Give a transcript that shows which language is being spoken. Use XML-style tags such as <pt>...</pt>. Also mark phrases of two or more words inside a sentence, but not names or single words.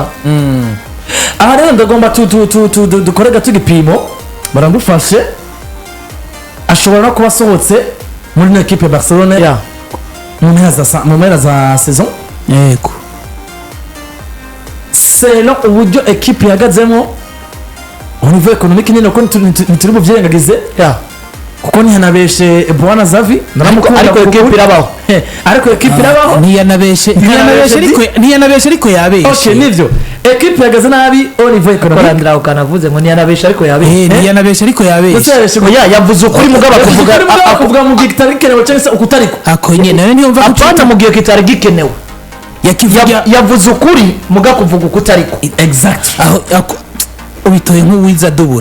<rn>aha rero ndagomba dukorega tugipimo baragufashe ashobora no kuba asohotse muri ino ekipe ya Barcelona Ya. mu mpera za saison yego selon uburyo ekipe ihagazemo</rn> <fr>au niveau économique</fr> <rn>nyine ko ntituri bubyirengagize Ya. kuko ntihanabeshe Bwana Xavi ariko ekipe irabaho. ariko ekipe irabaho ntiyanabeshe ariko yabeshe okay nivyo ekipe ihagaze nabi</rn> <fr>au niveau économique</fr> <rn>Korandira ukanavuze ngo ntiyanabesha ariko yabe. ntiyanabeshe ariko yabeshe Oya yavuze ukuri mugabo akuvuga mu gihe kitari kenewe cyangwa se ukutariko ako nyine nawe niyo mva apana mu gihe kitari gikenewe. yakivuga Yavuze ukuri mugabo kuvuga ukutariko. exact aho ubitoye nk'uwiza dubura</rn>